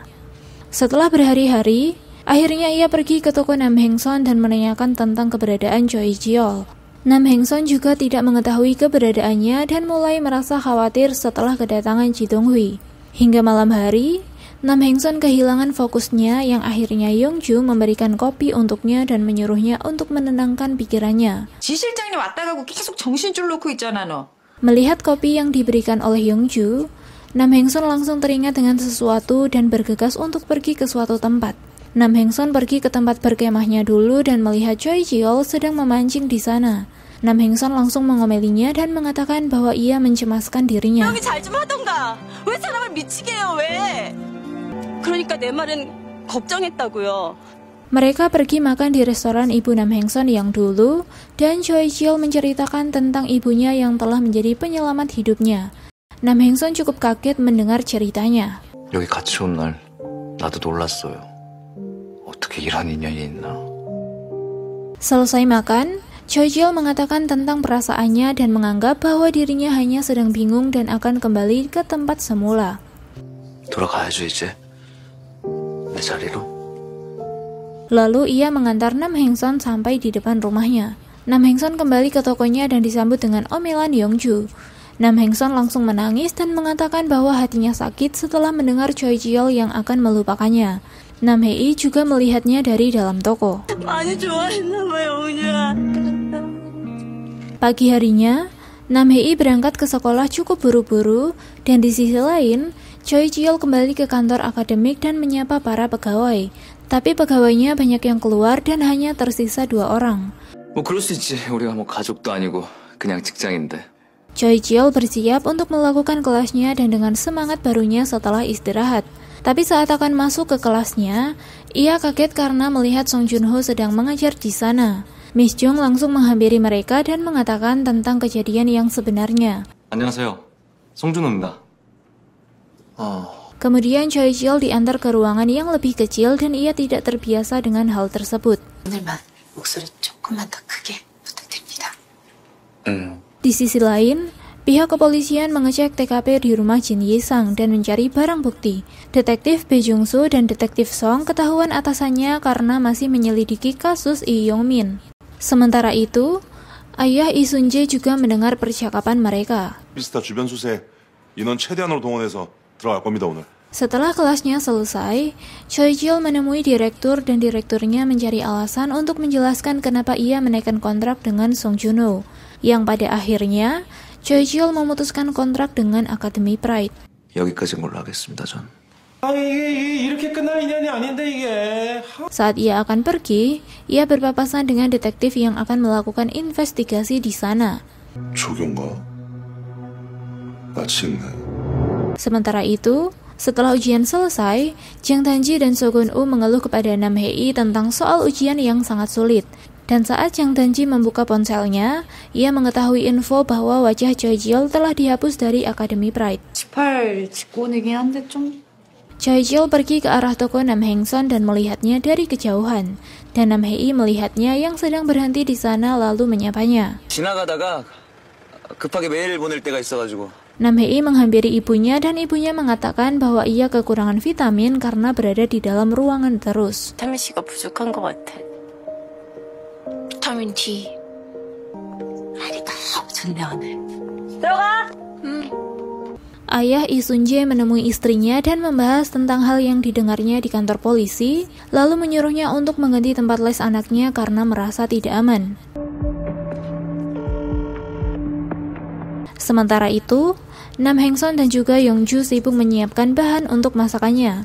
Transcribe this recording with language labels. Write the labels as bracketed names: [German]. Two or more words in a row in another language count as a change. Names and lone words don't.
[Indonesian] Setelah berhari-hari, akhirnya ia pergi ke toko Nam Heng-son dan menanyakan tentang keberadaan Choi Ji-yeol. Nam Heng-son juga tidak mengetahui keberadaannya dan mulai merasa khawatir setelah kedatangan Ji Dong-hui. Hingga malam hari, Nam Heng-son kehilangan fokusnya yang akhirnya Yong-ju memberikan kopi untuknya dan menyuruhnya untuk menenangkan pikirannya. [Korean] 지 실장님 왔다 가고 계속 정신줄 놓고 있잖아 너. [Indonesian] Melihat kopi yang diberikan oleh Yong-ju, Nam Heng-son langsung teringat dengan sesuatu dan bergegas untuk pergi ke suatu tempat. Nam Heng-son pergi ke tempat berkemahnya dulu dan melihat Choi Ji-yeol sedang memancing di sana. Nam Heng-son langsung mengomelinya dan mengatakan bahwa ia mencemaskan dirinya. [Korean] 형이 잘 좀 하던가. 왜 사람을 미치게 해요 왜? 그러니까 내 말은 걱정했다고요. [Indonesian] Mereka pergi makan di restoran ibu Nam Heng-son yang dulu dan Choi Ji-yeol menceritakan tentang ibunya yang telah menjadi penyelamat hidupnya. Nam Heng-son cukup kaget mendengar ceritanya. [Korean] 여기 같이 온 날 나도 놀랐어요. 어떻게 이런 인연이 있나. [Indonesian] Selesai makan, Choi Ji-yeol mengatakan tentang perasaannya dan menganggap bahwa dirinya hanya sedang bingung dan akan kembali ke tempat semula. [Korean] 돌아가야죠 이제. 내 자리로. [Indonesian] Lalu ia mengantar Nam Heng-son sampai di depan rumahnya. Nam Heng-son kembali ke tokonya dan disambut dengan omelan Yong-ju. Nam Heng-son langsung menangis dan mengatakan bahwa hatinya sakit setelah mendengar Choi Ji-yeol yang akan melupakannya. Nam Hei juga melihatnya dari dalam toko. [Korean] 많이 좋아했나 봐 영주야. [Indonesian] Pagi harinya, Nam Hei berangkat ke sekolah cukup buru-buru dan di sisi lain, Choi Ji-yeol kembali ke kantor akademik dan menyapa para pegawai. Tapi pegawainya banyak yang keluar dan hanya tersisa 2 orang. [Korean] 뭐 그럴 수 있지. 우리가 뭐 가족도 아니고 그냥 직장인데. [Indonesian] Choi Ji-yeol bersiap untuk melakukan kelasnya dan dengan semangat barunya setelah istirahat. Tapi saat akan masuk ke kelasnya, ia kaget karena melihat Song Joon-ho sedang mengajar di sana. Miss Jung langsung menghampiri mereka dan mengatakan tentang kejadian yang sebenarnya. [Korean] 안녕하세요. 송준호입니다. [Indonesian] Kemudian Choi Ji-yeol diantar ke ruangan yang lebih kecil dan ia tidak terbiasa dengan hal tersebut. [Korean] 오늘만 목소리 조금만 더 크게 부탁드립니다. [Indonesian] Di sisi lain, pihak kepolisian mengecek TKP di rumah Jin Yi-sang dan mencari barang bukti. Detektif Bae Jung-soo dan Detektif Song ketahuan atasannya karena masih menyelidiki kasus Lee Yong-min. Sementara itu, ayah Lee Sun-jae juga mendengar percakapan mereka. [Korean] 비스타 주변 수색 인원 최대한으로 동원해서 들어갈 겁니다 오늘. [Indonesian] Setelah kelasnya selesai, Choi Ji-yeol menemui direktur dan direkturnya mencari alasan untuk menjelaskan kenapa ia menaikkan kontrak dengan Song Joon-ho. Yang pada akhirnya, Choi Ji-yeol memutuskan kontrak dengan Academy Pride. [Korean] 여기까지인 걸로 하겠습니다 전. 이게 이렇게 끝날 인연이 아닌데 이게. [Indonesian] Saat ia akan pergi, ia berpapasan dengan detektif yang akan melakukan investigasi di sana. [Korean] 조교인가? 마치겠네. [Indonesian] Sementara itu, setelah ujian selesai, Jang Danji dan So Gun-woo mengeluh kepada Nam Hei tentang soal ujian yang sangat sulit. Dan saat Jang Danji membuka ponselnya, ia mengetahui info bahwa wajah Choi Ji-yeol telah dihapus dari Academy Pride. [Korean] 18 직권이긴 한데 좀... [Indonesian] Choi Ji-yeol pergi ke arah toko Nam Heng-son dan melihatnya dari kejauhan. Dan Nam Hei melihatnya yang sedang berhenti di sana lalu menyapanya. [Korean] 지나가다가 급하게 메일 보낼 때가 있어가지고. [Indonesian] Nam Hee menghampiri ibunya dan ibunya mengatakan bahwa ia kekurangan vitamin karena berada di dalam ruangan terus. [Korean] 비타민 C가 부족한 것 같아. 비타민 D. 날이 너무 좋네 오늘. 들어가! [Indonesian] Ayah Lee Sun-jae menemui istrinya dan membahas tentang hal yang didengarnya di kantor polisi, lalu menyuruhnya untuk mengganti tempat les anaknya karena merasa tidak aman. Sementara itu, Nam Heng-son dan juga Yong-ju sibuk menyiapkan bahan untuk masakannya.